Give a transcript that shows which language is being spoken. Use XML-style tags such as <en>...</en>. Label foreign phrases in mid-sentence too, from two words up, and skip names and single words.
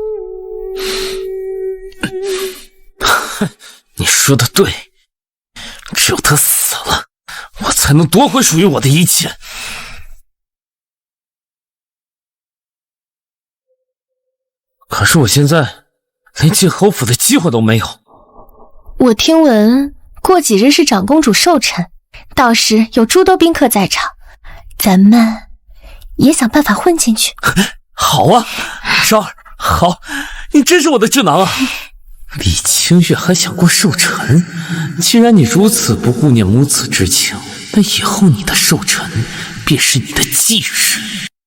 <zh>你說的對，只有他死了，我才能奪回屬於我的一切。可是我現在連進侯府的機會都沒有。我聽聞過幾日是長公主壽辰，到時有諸多賓客在場，咱們也想辦法混進去。好啊，昭兒，好，你真是我的智囊啊！李清月還想過壽辰，既然你如此不顧念母子之情，那以後你的壽辰便是你的忌日。</zh>